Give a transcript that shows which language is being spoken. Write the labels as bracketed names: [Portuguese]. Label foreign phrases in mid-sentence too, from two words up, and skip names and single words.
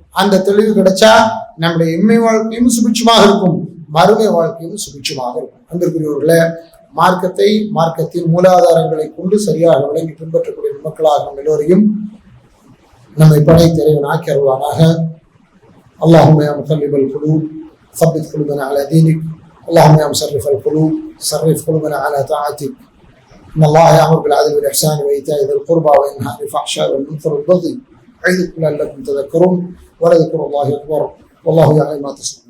[Tamil] அந்த தெளிவு கிடைச்சா நம்முடைய இம்மை வாழ்க்கையும் சுபிட்சமாக இருக்கும், மறுமை வாழ்க்கையும் சுபிட்சமாக இருக்கும். அன்பிற்குரியவர்களே, மார்க்கத்தை மார்க்கத்தின் மூலாதாரங்களை கொண்டு சரியாக விளங்கி பின்பற்றக்கூடிய மக்களாக எல்லோரையும் நம்மை படைத்த இறைவன் ஆக்கி அருள்வானாக. [Arabic] اللهم يا مقلب القلوب ثبت قلوبنا على دينك. اللهم يا مصرف القلوب صرف قلوبنا على طاعتك. إن الله يأمر بالعدل والإحسان وإيتاء ذي القربى وينهى عن الفحشاء والمنكر والبغي يعظكم لعلكم تذكرون ولذكر الله أكبر والله يعلم ما تصنعون.